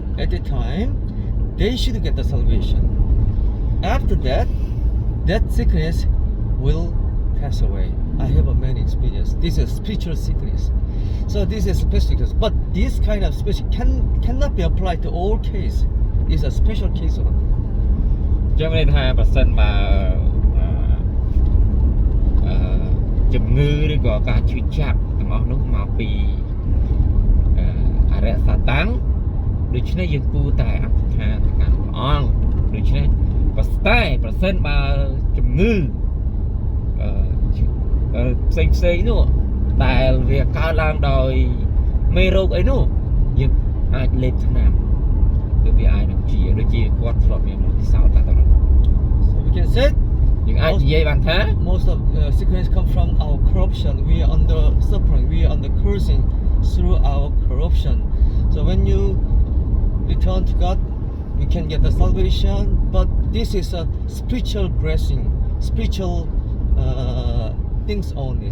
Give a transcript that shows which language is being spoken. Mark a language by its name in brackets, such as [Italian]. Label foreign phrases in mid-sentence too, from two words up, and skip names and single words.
[English] At the time, they should get the salvation. After that, that sickness will pass away. I have a many experience. This is spiritual sickness. So this is special, but this kind of special cannot be applied to all case. It's a special case one. [Khmer] ចឹងមានថាប្រសិនបើជំងឺឬក៏ការឈឺចាប់ទាំងអស់នោះមកពីអរិយសាស្ត្រដូច្នេះយើងគួរតែអធិដ្ឋានទៅកាន់ព្រះអង្គដូច្នេះប្រសិនបើជំងឺ ផ្សេងនោះដែលវាកើតឡើងដោយមេរោគអីនោះយើងអាចលេបថ្នាំគឺវាអាចនឹងជាដូចជាគាត់ធ្លាប់មានពិសោធន៍តែ [English] So we can say [Khmer] យើងអាចនិយាយបានថា [English] most of sickness come from our corruption. We are under suffering. We are under cursing through our corruption. So when you return to God, we can get the salvation. But this is a spiritual blessing, spiritual things only.